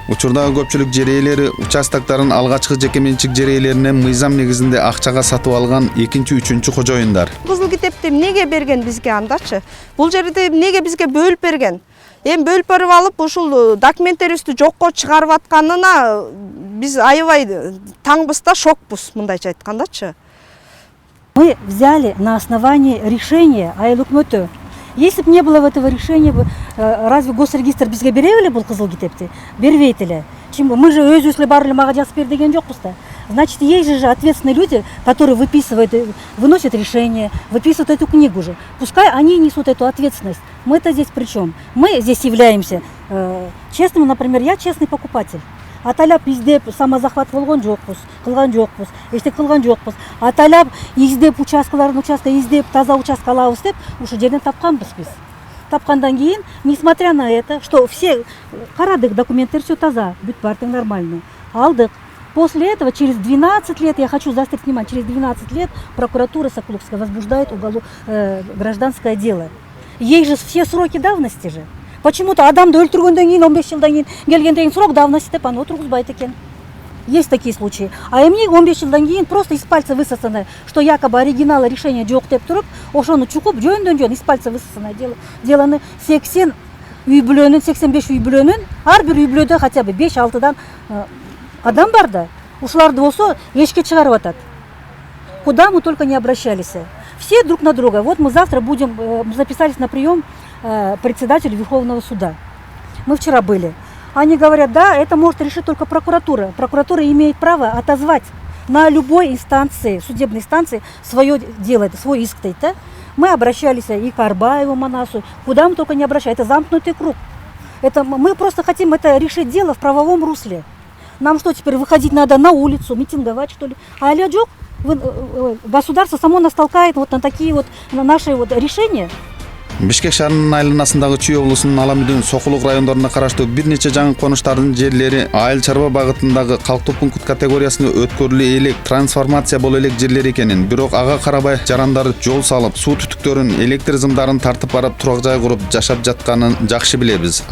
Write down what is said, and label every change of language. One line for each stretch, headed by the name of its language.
Kyrgyz: Учурдагы көпчүлүк жер ээлери участокторун алгачкы жеке менчик жер ээлеринен мыйзам негизинде акчага сатып алган 2-3 кожоюндар. Кызыл китепти эмнеге берген бизге андачы? Бул жерди эмнеге бизге бөлүп берген? Эми бөлүп берип алып, ушул документтерибизди жокко чыгарып атканына биз аябай таңбыз да, шокпуз, мындайча айткандачы.
Russian: Мы взяли на основании решения
Kyrgyz: айыл өкмөтү.
Russian: Если бы не было этого решения, разве госрегистр
Kyrgyz: бизге бере эле бул кызыл китепти? Бербейт эле.
Russian: Мы же
Kyrgyz: өзүбүз эле бар эле мага жазып бер деген жокпуз да.
Russian: Значит, есть же ответственные люди, которые выносят решение, выписывают эту книгу же. Пускай они несут эту ответственность. Мы-то здесь при чем? Мы здесь являемся честными, например, я честный покупатель.
Kyrgyz: Атайлап издеп самозахват болгон жокпуз, кылган жокпуз, эчтеке кылган жокпуз. Атайлап издеп участкаларын издеп таза участка алабыз деп ушу жерден тапканбыз биз. Тапкандан кийин,
Russian: несмотря на это, что все
Kyrgyz: карадык, документтер все таза, бүт бартың нормально. Алдык.
Russian: После этого, через 12 лет, я хочу заострить внимание, через 12 лет прокуратура Сокулукская возбуждает гражданское дело. Ей же все сроки давности же. Почему-то
Kyrgyz: адамды өлтүргөндөн кийин 15 жылдан кийин келгенден кийин
Russian: срок давности
Kyrgyz: деп аны отургузбайт экен.
Russian: Есть такие случаи.
Kyrgyz: А эмне 15 жылдан кийин
Russian: просто из пальца высосанное, что якобы
Kyrgyz: оригиналы решения жок деп туруп, ошону чукуп жөн
Russian: из пальца высосанное деланы
Kyrgyz: 80 үй бүлөнүн, 85 үй бүлөнүн, ар бир үй бүлөдө
Russian: хотя бы
Kyrgyz: 5-6 адам бар да. Ушуларды болсо эшикке чыгарып атат.
Russian: Куда мы только не обращались. Все друг на друга. Вот мы завтра будем, мы записались на прием председателю Верховного суда. Мы вчера были. Они говорят, да, это может решить только прокуратура. Прокуратура имеет право отозвать на любой инстанции, судебной инстанции, свое дело, это свой иск. Да? Мы обращались и к Арбаеву, Манасу, куда мы только не обращались. Это замкнутый круг. Мы просто хотим это решить дело в правовом русле. Нам что, теперь выходить надо на улицу, митинговать, что ли? А алло, государство само нас толкает вот на такие вот на наши вот решения.
Kyrgyz: Бишкек шаарынын айланасындагы Чүй облусунун Аламүдүн Сокулук райондоруна караштуу бир нече жаңы конуштардын жерлери айыл чарба багытындагы калктуу пункт категориясына өткөрүлө элек, трансформация боло элек жерлер экенин, бирок ага карабай жарандар жол салып, суу түтүктөрүн, электр зымдарын тартып барып турак жай куруп жашап жатканын жакшы билебиз.